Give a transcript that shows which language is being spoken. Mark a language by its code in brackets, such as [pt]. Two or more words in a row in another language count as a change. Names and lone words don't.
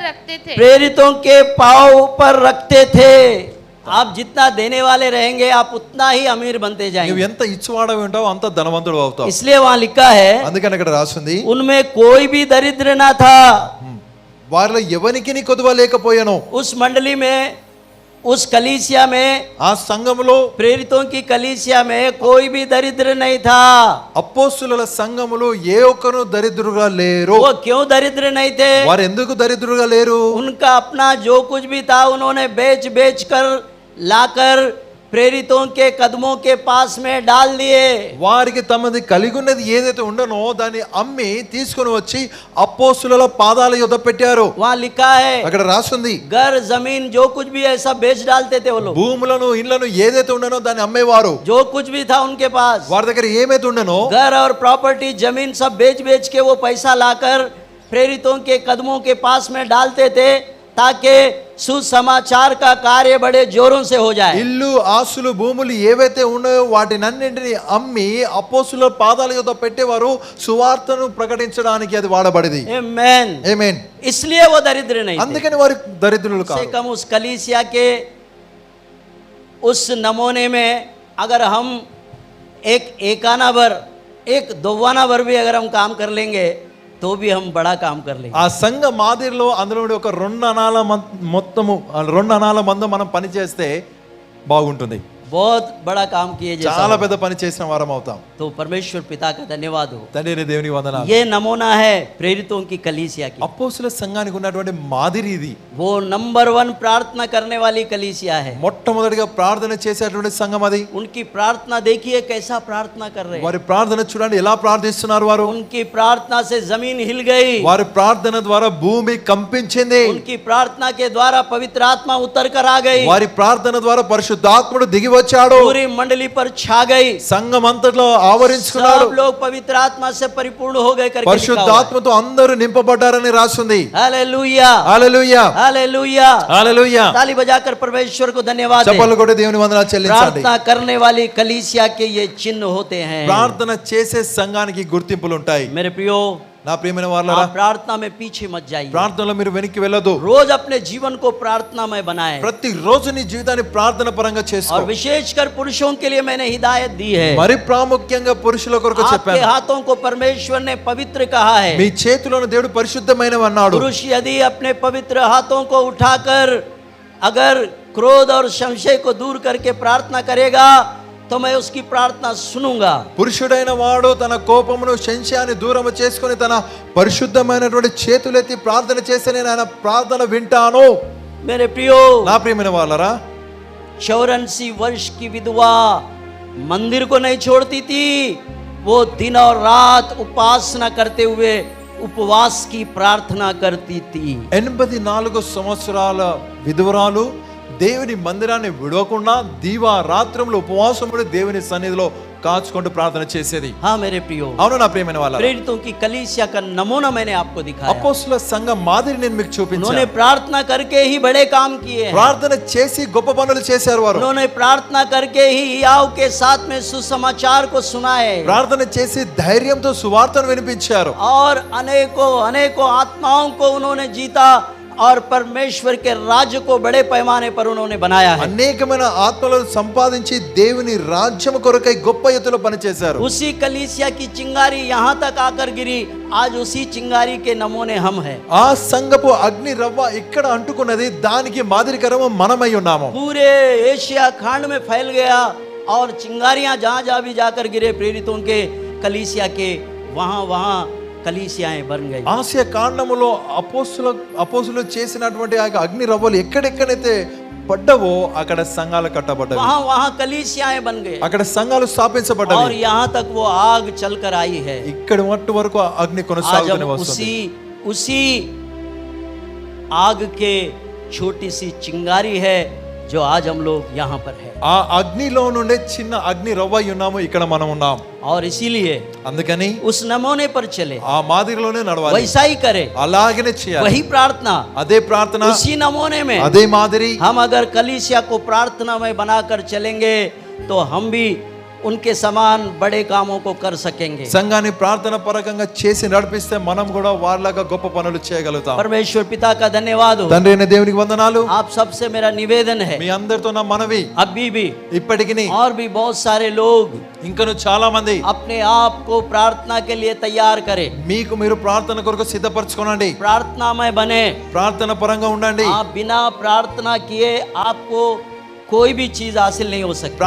[hi] पर रखते थे। आप जितना देने वाले रहेंगे आप उतना ही अमीर बनते [te] నువ్వు [hi] जाएंगे। [te] ఎంత ఇచ్చువాడవి ఉంటావో అంత ధనవంతుడు అవుతావు. [hi] इसलिए वहाँ लिखा है, [te] అందుకని ఇక్కడ రాసింది [hi] उनमें कोई भी दरिद्र ना था। [te] వారిలో ఎవరికి నీ కొదువ లేకపోయాను. [hi] उस मंडली में, उस कलीसिया में, [te] ఆ సంఘములో, [hi] प्रेरितों की कलीसिया में कोई भी दरिद्र नहीं था। [te] అపోస్తుల సంఘములో ఏ ఒక్కరు దరిద్రులుగా లేరు. [hi] वो क्यों दरिद्र नहीं थे? [te] వారు ఎందుకు దరిద్రులుగా లేరు? [hi] उनका अपना जो कुछ भी था उन्होंने बेच कर लाकर प्रेरितों के कदमों के पास में डाल दिए। [te] వారికి తమది కలిగి ఉన్నది ఏదైతే ఉండనో దాన్ని అమ్మి తీసుకొని వచ్చి అపోస్తుల పాదాల యొద్ద పెట్టారు. [hi] वहाँ लिखा है, [te] అక్కడ రాస్తుంది [hi] घर जमीन जो कुछ भी ऐसा बेच डालते थे वो लोग। [te] భూములను ఇండ్లను ఏదైతే ఉండనో దాన్ని అమ్మేవారు. [hi] जो कुछ भी था उनके पास, [te] వారి దగ్గర ఏమైతే ఉండనో [hi] घर और प्रॉपर्टी जमीन सब बेच के वो पैसा लाकर प्रेरितों के कदमों के पास में डालते थे ताकि सुसमाचार का कार्य बड़े जोरों से हो जाए। [te] ఇల్లు ఆస్తులు భూములు ఏవైతే ఉన్నాయో వాటినన్నింటినీ అమ్మి అపోస్తుల పాదాల యొద్ద పెట్టేవారు. సువార్తను ప్రకటించడానికి అది వాడబడింది. [hi] आमेन, [te] ఆమేన్. [hi] इसलिए वो दरिद्र नहीं थे। [te] అందుకని వారు దరిద్రులు [hi] से [te] కాదు. [hi] कम उस कलीसिया के उस नमूने में अगर हम एक आना भर, एक दोवाना भर भी अगर हम काम कर लेंगे तो भी हम बड़ा काम कर लेंगे। [te] ఆ సంఘ మాదిరిలో అందులో ఒక 2 అనాల మొత్తము 2 అనాల మందు మనం పని చేస్తే బాగుంటుంది. [hi] बहुत बड़ा काम किए जैसा [te] చాలా [hi] हो। [te] పెద్ద పని చేసిన వారం అవుతాం. [hi] तो परमेश्वर पिता का धन्यवाद हो। [te] తండ్రి దేవునికి వందనాలు. [hi] ये नमूना है प्रेरितों की कलीसिया की। [te] అపోస్తలుల సంఘానికి ఉన్నటువంటి మాదిరి ఇది. [hi] वो नंबर 1 प्रार्थना करने वाली कलीसिया है। [te] మొట్టమొదటిగా ప్రార్థన చేసేటువంటి సంఘం అది. [hi] उनकी प्रार्थना देखिए कैसा प्रार्थना कर रहे हैं। [te] వారి ప్రార్థన చూడండి ఎలా ప్రార్థిస్తున్నారు వారు. [hi] उनकी प्रार्थना से जमीन हिल गई। [te] వారి ప్రార్థన ద్వారా భూమి కంపించింది. [hi] उनकी प्रार्थना के द्वारा पवित्र आत्मा उतर कर आ गई। [te] వారి ప్రార్థన ద్వారా పరిశుద్ధాత్ముడు దిగి వచ్చాడు. [hi] पूरी मंडली पर छा गई। [te] సంఘం అంతట్లో ఆవరించుకున్నాడు. [hi] सब लोग पवित्र आत्मा से परिपूर्ण हो गए करके लिखा हुआ है। [te] పరిశుద్ధాత్మతో అందరూ నింపబడ్డారని రాస్తుంది. [hi] हालेलुया [te] హల్లెలూయా [hi] हालेलुया [te] హల్లెలూయా. [hi] ताली बजाकर परमेश्वर को धन्यवाद दें। [te] చప్పట్లు కొట్టి దేవుని వందనాలు చెల్లించండి. [hi] प्रार्थना करने वाली कलीसिया के ये चिन्ह होते हैं। [te] ప్రార్థన చేసే సంఘానికి గుర్తింపులు ఉంటాయి. [hi] मेरे प्रियो [te] నా ప్రియమైన వారలారా, [hi] आप प्रार्थना में पीछे मत जाइए। [te] ప్రార్థనలో మీరు వెనక్కి వెళ్ళొద్దు. [hi] रोज अपने जीवन को प्रार्थना में बनाएं। [te] ప్రతి రోజు నీ జీవితాన్ని ప్రార్థన పరంగా చేసుకో. [hi] और विशेषकर पुरुषों के लिए मैंने हिदायत दी है। [te] మరి ప్రాముఖ్యంగా పురుషుల కొరకు [hi] आपके [te] చెప్పాను. [hi] हाथों को परमेश्वर ने पवित्र कहा है। [te] మీ చేతిలోని దేవుడు పరిశుద్ధమైనవి అన్నాడు. [hi] पुरुष यदि अपने पवित्र हाथों को उठाकर अगर क्रोध और संशय को दूर करके प्रार्थना करेगा तो मैं उसकी प्रार्थना सुनूंगा। [te] పురుషుడైన వాడు తన కోపమును సంశయాన్ని దూరం చేసుకొని తన పరిశుద్ధమైనటువంటి చేతులెత్తి ప్రార్థన చేస్తే నేను ఆయన ప్రార్థన వింటాను. [hi] मेरे प्रियो [te] నా ప్రియమైన వాళ్ళరా, [hi] 84 वर्ष की विधवा मंदिर को नहीं छोड़ती थी। वो दिन और रात उपासना करते हुए उपवास की प्रार्थना करती थी। [te] 84 సంవత్సరాల విధవరాలు దేవుని మందిరాన్ని విడవకుండా దీవా రాత్రములు ఉపవాసముడి దేవుని సన్నిధిలో కాచుకుంటూ ప్రార్థన చేసేది. [hi] हाँ मेरे प्रियो, [te] అవును నా ప్రియమైన వాళ్ళరా, [hi] प्रेरितों की कलीसिया का नमूना मैंने आपको दिखाया। [te] అపోస్తలుల సంఘ మాదిరి నేను మీకు [hi] उन्होंने [te] చూపించాను. [hi] प्रार्थना करके ही बड़े काम किए हैं। [te] ప్రార్థన చేసి గొప్ప పనులు చేశారు వారు. [hi] उन्होंने प्रार्थना करके ही हियाव के साथ में सुसमाचार को सुनाए [te] ప్రార్థన చేసి ధైర్యంతో సువార్తను వినిపించారు. [hi] और अनेकों अनेकों आत्माओं को उन्होंने जीता और परमेश्वर के राज्य को बड़े पैमाने पर उन्होंने बनाया है। [te] అనేకమైన ఆత్మలను సంపాదించి దేవుని రాజ్యం కొరకై గొప్ప ఎత్తులో పనిచేశారు. [hi] उसी कलीसिया की चिंगारी यहाँ तक आकर गिरी। आज उसी चिंगारी के नमूने हम हैं। [te] ఆ సంఘపు అగ్ని రవ్వ ఇక్కడ అంటుకున్నది, దానికి మాదిరికరము మనమై ఉన్నాము. [hi] पूरे एशिया खंड में फैल गया और चिंगारियां जहां जहां भी जाकर गिरे प्रेरितों के कलीसिया के वहां वहां कलीसियाएं बन गई। [te] ఆసియా కాండములో అపోస్తులు చేసినటువంటి ఆ అగ్ని రవ్వలు ఎక్కడెక్కడైతే పడ్డవో అక్కడ సంఘాలు కట్టబడ్డాయి. [hi] वहां वहां कलीसियाएं बन गए [te] అక్కడ సంఘాలు స్థాపించబడ్డాయి. [hi] और यहाँ तक वो आग चलकर आई है। [te] ఇక్కడ మట్టు వరకు ఆ అగ్ని [hi] आज [te] కొనసాగుతూనే [hi] हम [te] వస్తుంది. [hi] उसी आग के छोटी सी चिंगारी है जो आज हम लोग यहाँ पर है। [te] ఆ అగ్నిలో నుండే చిన్న అగ్ని రవ్వ ఉన్నాము, ఇక్కడ మనం ఉన్నాం. [hi] और इसीलिए [te] అందుకని [hi] उस नमूने पर चले, [te] ఆ మాదిరిలోనే నడవాలి, [hi] वैसा ही करे, [te] అలాగనే చేయాలి. [hi] वही प्रार्थना, [te] అదే ప్రార్థన, [hi] उसी नमूने में [te] అదే మాదిరి. [hi] हम अगर कलीसिया को प्रार्थना में बनाकर चलेंगे तो हम भी उनके समान बड़े कामों को कर सकेंगे। [te] సంఘాన్ని ప్రార్థన పరకంగా చేసి నడిపిస్తే మనం కూడా వాళ్ళగా గొప్ప పనులు చేయగలుగుతాం. [hi] परमेश्वर पिता का धन्यवाद हो। [te] తండ్రి అయిన దేవునికి వందనాలు. [hi] आप सबसे मेरा निवेदन है, [te] మీ అందరితో నా మనవి, [hi] अभी भी [te] ఇప్పటికి [hi] और भी बहुत सारे लोग [te] ఇంకను చాలా మంది [hi] अपने आप को प्रार्थना के लिए तैयार करें। [te] మీకు మీరు ప్రార్థన కొరకు సిద్ధపరచుకోనండి, [hi] प्रार्थना में बने। [te] ప్రార్థన పరంగా ఉండండి. [hi] आप बिना प्रार्थना किए आपको कोई भी चीज हासिल नहीं हो सकती।